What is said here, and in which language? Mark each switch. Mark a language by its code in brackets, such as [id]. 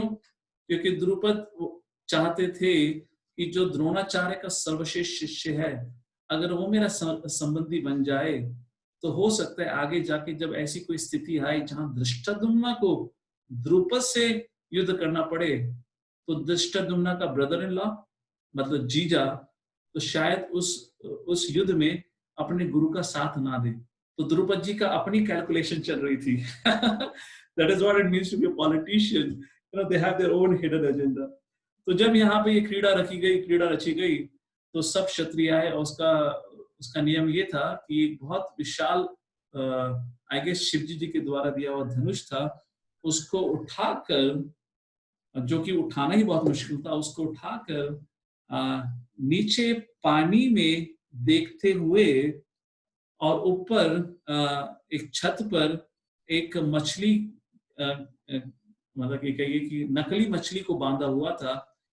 [hi] क्योंकि द्रुपद चाहते थे कि जो द्रोणाचार्य का सर्वश्रेष्ठ शिष्य है, अगर वो मेरा संबंधी बन जाए तो हो सकता है आगे जाके जब ऐसी कोई स्थिति आए जहां धृष्टद्युम्न को द्रुपद से युद्ध करना पड़े, तो धृष्टद्युम्न का ब्रदर इन लॉ मतलब जीजा, तो शायद उस युद्ध में अपने गुरु का साथ ना दे. तो द्रुपद जी का अपनी कैलकुलेशन चल रही थी. [en] That is what it means to be a politician. You know, they have their own hidden agenda. [hi] तो जब यहाँ पे ये क्रीड़ा रची गई, तो सब क्षत्रिय आए, और उसका नियम ये था कि एक बहुत विशाल [en] I guess [hi] शिवजी जी के द्वारा दिया हुआ धनुष था, उसको उठाकर, जो कि उठाना ही बहुत मुश्किल था, उसको उठाकर नीचे पानी में देखते हुए और ऊपर एक छत पर एक मछली, मतलब कहिए कि नकली मछली को बांधा हुआ था.